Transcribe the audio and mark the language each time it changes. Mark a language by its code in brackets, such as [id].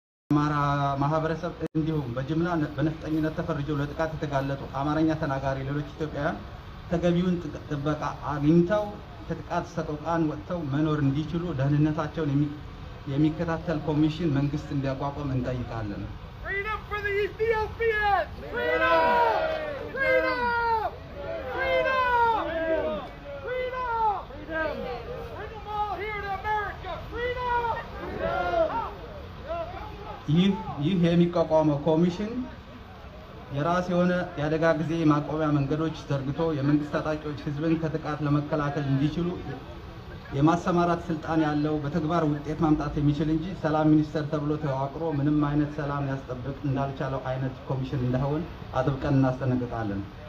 [am] አማራ ማህበረሰብ እንዲሁም በጅምላ በነፍጠኝነት ተፈርጀው ለጥቃት የተጋለጡ አማርኛ ተናጋሪ ሌሎች ኢትዮጵያውያን ተገቢውን ጥበቃ አግኝተው ከጥቃት ሰቆቃን ወጥተው መኖር እንዲችሉ ደህንነታቸውን የሚከታተል ኮሚሽን መንግስት እንዲያቋቁም እንጠይቃለን። [en] Freedom for the Ethiopians! Freedom! Freedom! Freedom! Freedom! Freedom! Bring them all here to America! Freedom! [am] ይህ የሚቋቋመው ኮሚሽን የራስ የሆነ የአደጋ ጊዜ ማቆሚያ መንገዶች ዘርግቶ የመንግስት ታጣቂዎች ህዝብን ከጥቃት ለመከላከል እንዲችሉ የማሰማራት ስልጣን ያለው በተግባር ውጤት ማምጣት የሚችል እንጂ ሰላም ሚኒስቴር ተብሎ ተዋቅሮ ምንም አይነት ሰላም ያስጠብቅ እንዳልቻለው አይነት ኮሚሽን እንዳይሆን አጥብቀን እናስጠነቅቃለን።